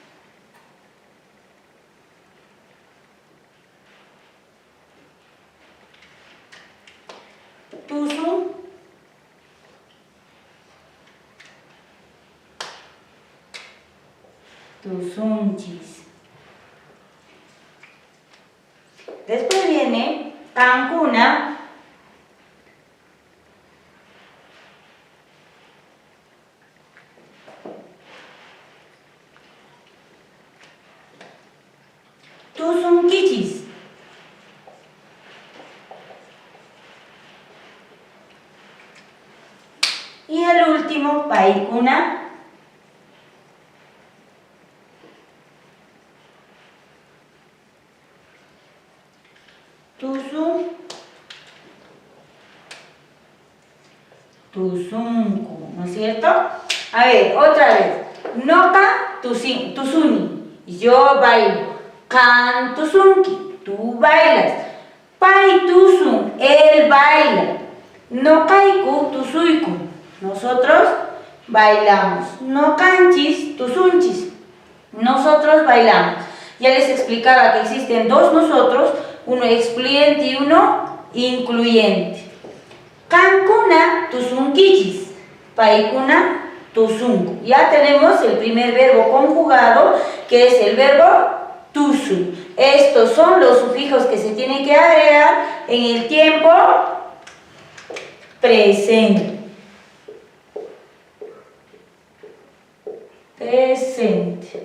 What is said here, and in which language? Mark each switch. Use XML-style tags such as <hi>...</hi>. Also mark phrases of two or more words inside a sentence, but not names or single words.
<qu>Tusu, tusunchis.</qu> <es>Después viene cancuna, tusunquichis, y el último,</es> <qu>paicuna, tusu, tusuncu,</qu> <es>¿no es cierto? A ver, otra vez.</es> <qu>Noca, tusuni,</qu> <es>yo bailo.</es> <qu>Can, tusunki,</qu> <es>tú bailas.</es> <qu>Pai, tusun,</qu> <es>él baila.</es> <qu>Nocaicu, tusuiku,</qu> <es>nosotros bailamos.</es> <qu>No canchis, tusunchis.</qu> <es>Nosotros bailamos. Ya les explicaba que existen dos nosotros, uno excluyente y uno incluyente.</es> <qu>Cancuna, tusunquichis. Paicuna, tusuncu.</qu> <es>Ya tenemos el primer verbo conjugado, que es el verbo tusu. Estos son los sufijos que se tienen que agregar en el tiempo presente. Presente.</es>